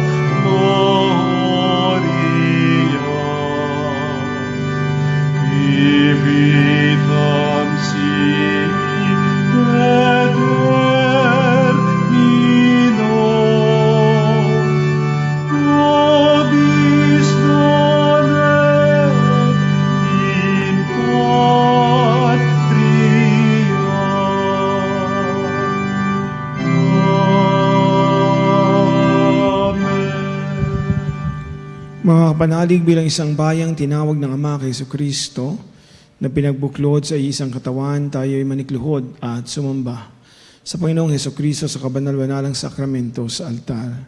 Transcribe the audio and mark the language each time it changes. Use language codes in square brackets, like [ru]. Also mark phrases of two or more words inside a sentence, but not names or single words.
[la] gloria, vitam sic et termino, nobis donet in patria. Amen. [tl] Mga kapanalig, bilang isang bayang tinawag ng Ama kay Kristo na pinagbuklod sa isang katawan, tayo ay manikluhod at sumamba sa Panginoong Kristo sa kabanal-banalang sakramento sa altar.